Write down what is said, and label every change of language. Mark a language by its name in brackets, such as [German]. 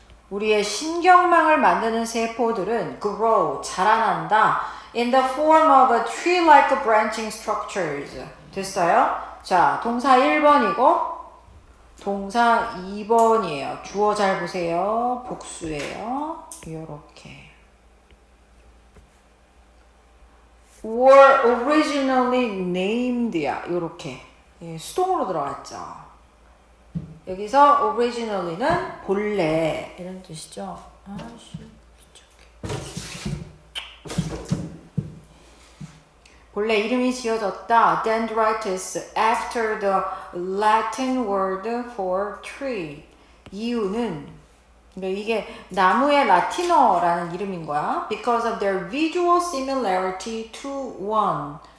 [Korean] 우리의 신경망을 만드는 세포들은 grow, 자라난다. [English] In the form of a tree-like branching structures. [Korean] 됐어요? 자, 동사 1번이고 동사 2번이에요. 주어 잘 보세요. 복수예요. 요렇게. [English] were originally named야. [Korean] 요렇게. 예, 수동으로 들어갔죠. 여기서 originally는 본래 이런 뜻이죠. 본래 이름이 지어졌다. [English] Dendritis after the Latin word for tree. [Korean] 이유는 그러니까 이게 나무의 라틴어라는 이름인 거야. [English] Because of their visual similarity to one.